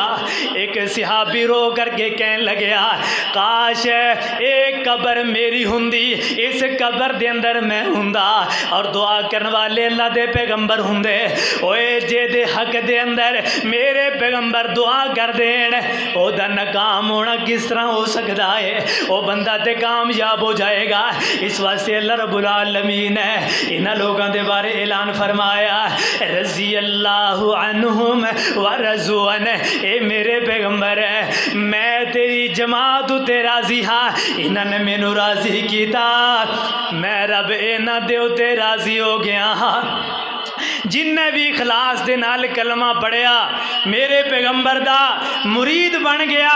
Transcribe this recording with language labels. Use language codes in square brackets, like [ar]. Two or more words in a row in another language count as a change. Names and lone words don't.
[pa] اک صحابی رو کر کے کہنے لگے، کاش اک قبر میری ہوندی، اس قبر دے اندر میں ہوندا، اور دعا کرنے والے اللہ دے پیغمبر ہوندے. اوئے جیہدے حق دے اندر میرے پیغمبر دعا کر دین، اوہدا ناکام ہونا کس طرح ہو سکدا ہے? وہ بندہ تے کامیاب ہو جائے گا. اس واسطے اللہ رب العالمین نے انہاں لوگاں دے بارے اعلان فرمایا, [ar] رضي الله عنهم ورضوا عن. [pa] اے میرے پیغمبر ہے، میں تیری جماعت اتے راضی ہاں، انہاں نے مینوں راضی کیتا، میں رب انہاں دے اتے راضی ہو گیا ہاں. جنہے بھی اخلاص دے نال کلمہ پڑھیا، میرے پیغمبر دا مرید بن گیا.